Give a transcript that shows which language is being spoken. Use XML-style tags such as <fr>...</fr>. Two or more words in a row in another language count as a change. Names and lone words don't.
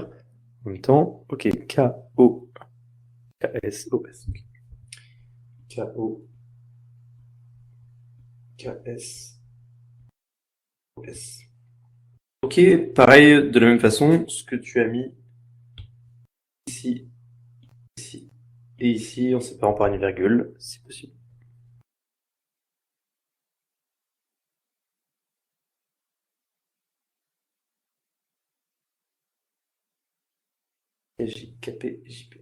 <fr>En même temps, ok, K-O, K-S-O-S. K-O, K-S-O-S. Ok, pareil, de la même façon, ce que tu as mis ici, ici et ici, en séparant par une virgule, si possible. KJ, KP, JP.</fr>